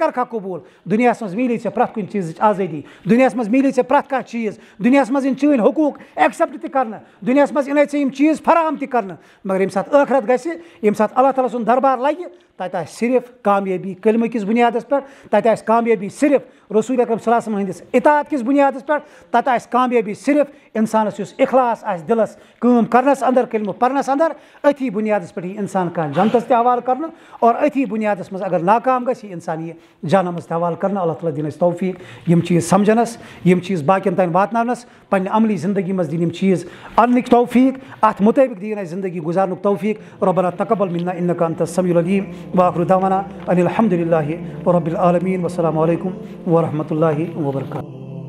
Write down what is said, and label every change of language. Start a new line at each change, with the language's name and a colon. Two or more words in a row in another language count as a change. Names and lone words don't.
Kashmiri: کرکھا قبوٗل دُنیاہس منٛز میلی ژےٚ پرٛٮ۪تھ کُنہِ چیٖزٕچ آزٲدی دُنیاہس منٛز میلی ژےٚ پرٛٮ۪تھ کانٛہہ چیٖز دُنیاہس منٛز یِن چٲنۍ حقوٗق ایکسیپٹ تہِ کرنہٕ دُنیاہس منٛز یِنَے ژےٚ یِم چیٖز فراہم تہِ کرنہٕ مگر ییٚمہِ ساتہٕ ٲخرت گژھِ ییٚمہِ ساتہٕ اللہ تعالیٰ سُنٛد دربار لگہِ تتہِ آسہِ صرف کامیٲبی کلمہٕ کِس بُنیادس پٮ۪ٹھ تتہِ آسہِ کامیٲبی صرف رسول اکرم
Arabic: صلی اللہ علیہ وسلم
Kashmiri: ہٕنٛدِس اطاعت کِس بُنیادس پٮ۪ٹھ تتہِ آسہِ کامیٲبی صرف انسانس یُس اخلاص آسہِ دِلس کٲم کرنس اندر کلمہٕ پرنس اندر أتھی بُنیادس پٮ۪ٹھ یی انسان کانٛہہ جنتس تہِ حوالہٕ کرنہٕ اور أتھی بُنیادس منٛز اگر ناکام گژھِ یہِ اِنسان یہِ جہنمس تہِ حوالہٕ کرنہٕ اللہ تعالیٰ دِنۍ اَسہِ توفیٖق یِم چیٖز سمجھنس یِم چیٖز باقین تانۍ واتناونس پننہِ عملی زندگی منٛز دِنۍ یِم چیٖز اننٕکۍ توفیٖق اتھ مُطٲبق دِیِن اَسہِ زندگی گُزارنُک توفیٖق
Arabic: ربنا تقبل منا انك انت السميع العليم واخر دعوانا ان الحمد لله رب العالمين والسلام عليكم ورحمة الله وبركاته.